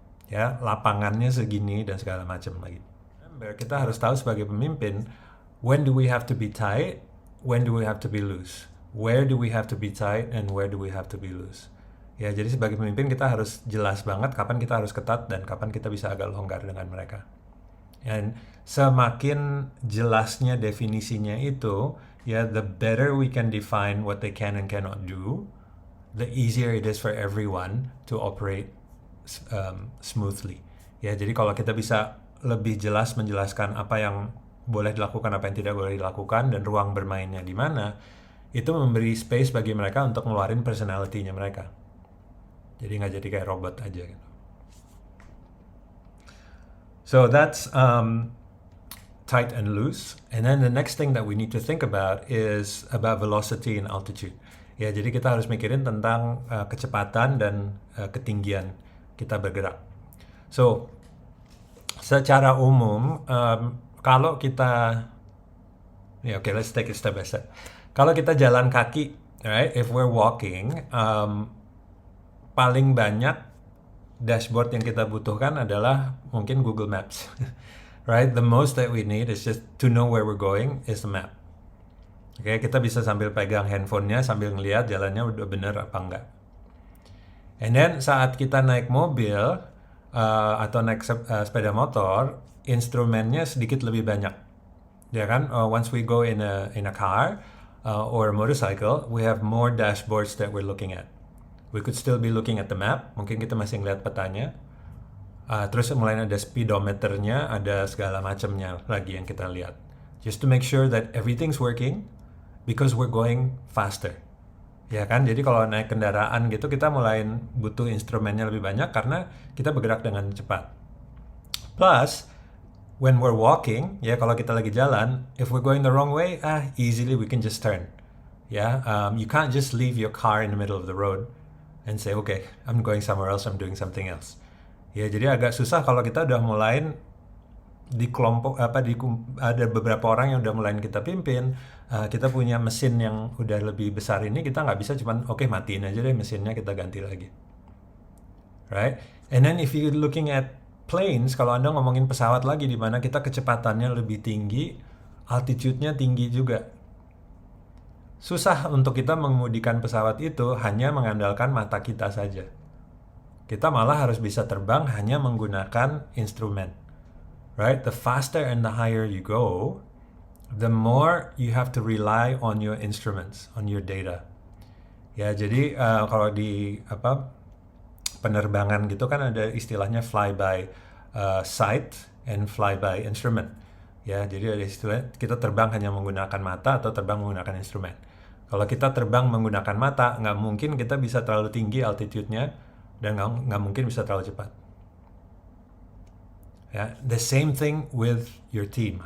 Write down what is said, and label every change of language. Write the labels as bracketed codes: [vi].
[id] Ya, lapangannya segini dan segala macam lagi. Kita harus tahu sebagai pemimpin, [en] when do we have to be tight, when do we have to be loose, where do we have to be tight and where do we have to be loose. [id] Ya, jadi sebagai pemimpin kita harus jelas banget kapan kita harus ketat dan kapan kita bisa agak longgar dengan mereka. Dan semakin jelasnya definisinya itu, ya, [en] the better we can define what they can and cannot do, the easier it is for everyone to operate smoothly. [id] Ya, jadi kalau kita bisa lebih jelas menjelaskan apa yang boleh dilakukan, apa yang tidak boleh dilakukan, dan ruang bermainnya di mana, itu memberi space bagi mereka untuk ngeluarin personality-nya mereka. Jadi nggak jadi kayak robot aja gitu. [en] So that's tight and loose. And then the next thing that we need to think about is about velocity and altitude. [id] Ya, jadi kita harus mikirin tentang kecepatan dan ketinggian kita bergerak. [en] So, [id] secara umum, kalau kita, [en] okay, let's take it step by step. [id] Kalau kita jalan kaki, [en] right, if we're walking, [id] paling banyak dashboard yang kita butuhkan adalah mungkin Google Maps. [en] Right? The most that we need is just to know where we're going is the map. [id] Oke, kita bisa sambil pegang handphonenya sambil ngelihat jalannya udah bener apa enggak. [en] And then [id] saat kita naik mobil atau naik sepeda motor, instrumennya sedikit lebih banyak. Ya kan? [en] Once we go in a car or a motorcycle, we have more dashboards that we're looking at. We could still be looking at the map. [id] Mungkin kita masih ngeliat petanya. Terus mulai ada speedometernya, ada segala macamnya lagi yang kita lihat. [en] Just to make sure that everything's working because we're going faster. [id] Ya kan? Jadi kalau naik kendaraan gitu kita mulai butuh instrumennya lebih banyak karena kita bergerak dengan cepat. [en] Plus, when we're walking, [id] ya kalau kita lagi jalan, [en] if we're going the wrong way, easily we can just turn. Ya, you can't just leave your car in the middle of the road and say, okay, I'm going somewhere else, I'm doing something else. [id] Ya, jadi agak susah kalau kita udah mulai di kelompok ada beberapa orang yang udah mulai kita pimpin, kita punya mesin yang udah lebih besar ini, kita nggak bisa cuman okay, matiin aja deh mesinnya, kita ganti lagi. [en] Right? And then if you're looking at planes, [id] kalau Anda ngomongin pesawat lagi di mana kita kecepatannya lebih tinggi, altitude-nya tinggi juga. Susah untuk kita mengemudikan pesawat itu hanya mengandalkan mata kita saja. Kita malah harus bisa terbang hanya menggunakan instrumen. [en] Right? The faster and the higher you go, the more you have to rely on your instruments, on your data. [id] Ya, jadi kalau di penerbangan gitu kan ada istilahnya [en] fly by sight and fly by instrument. [id] Ya, jadi ada istilah kita terbang hanya menggunakan mata atau terbang menggunakan instrumen. Kalau kita terbang menggunakan mata, nggak mungkin kita bisa terlalu tinggi altitude-nya dan nggak mungkin bisa terlalu cepat. [en] Ya, the same thing with your team.